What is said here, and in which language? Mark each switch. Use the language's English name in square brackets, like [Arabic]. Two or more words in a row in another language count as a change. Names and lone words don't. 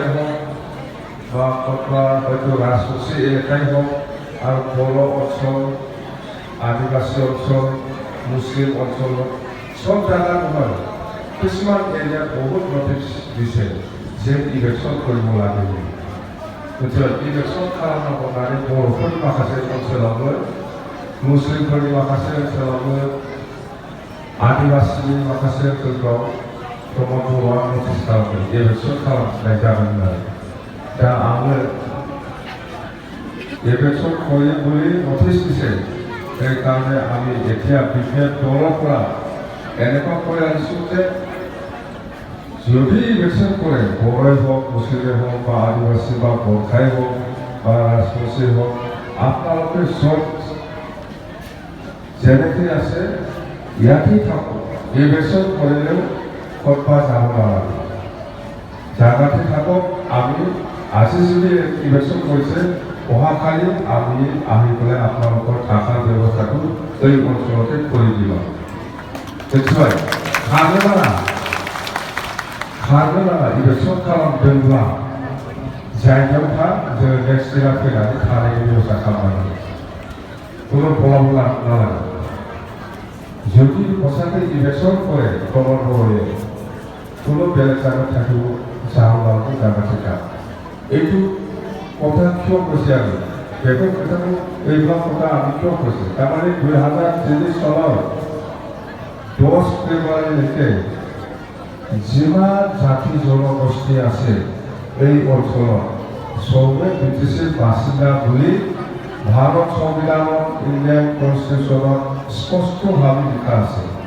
[Assamese] হওক বা ক'ৰবাত হয়তো ৰাজবংশী এলেকাই হওক আৰু বড়ো অঞ্চল আদিবাসী অঞ্চল মুছলিম অঞ্চলত সব জাগা নহয় কিছুমান এৰিয়াত বহুত নটিছ দিছে যে ইলেকশ্যন কৰিব লাগে গতিকে ইলেকশ্যন [Bodo] खालामनांगौ होननानै बर'फोरनि माखासे ओनसोलावबो मुस्लिमफोरनि माखासे ओनसोलावबो आदिबासिनि माखासे ओनसोलफ्राव प्रमद बर'आ नटिस खालामदों इलेकसन खालामनाय जागोन होननानै दा आङो इलेकसन खयै खयै नटिस दिसे [Assamese] সেইকাৰণে আমি এতিয়া বিশেষ দলৰ পৰা এনেকুৱা কৈ আহিছোঁ যে যদি ইলেকশ্যন কৰে বড়োই হওক মুছলিমে হওক বা আদিবাসী বা গোৰ্খাই হওক বা ৰাজবংশী হওক আপোনালোকে চব যেনেকৈ আছে ইয়াতেই থাকক ইলেকশ্যন কৰিলেও ক'ৰবা যাব নালাগে জাগাতে থাকক আমি আজি যদি ইলেকশ্যন কৰিছে অহাকালি আমি আহি পেলাই আপোনালোকৰ থকাৰ ব্যৱস্থাটো এই অঞ্চলতে কৰি দিম নিশ্চয় [Bodo] खारनो नाङा इलेक्सन खालामदोंब्ला जायगायाव था जों नेक्स्ट दिना फैनानै थानायनि बेबस्था खालामनांगौ [Assamese] কোনো ফলাফল নালাগে যদি সঁচাকৈ ইলেকশ্যন কৰে প্ৰমাণ হয় কোনো বেলেগ জাগাত থাকিব চাহলালটো জাগা থকা এইটো কথা কিয় কৈছে আমি বেলেগ কথাটো এইবিলাক কথা আমি কিয় কৈছে তাৰমানে 2023 চনৰ 10 ফেব্ৰুৱাৰীলৈকে যিমান জাতি জনগোষ্ঠী আছে এই অঞ্চলত সবে ব্ৰিটিছৰ বাসিন্দা বুলি ভাৰত সংবিধানত ইণ্ডিয়ান কনষ্টিটিউশ্যনত স্পষ্টভাৱে লিখা আছে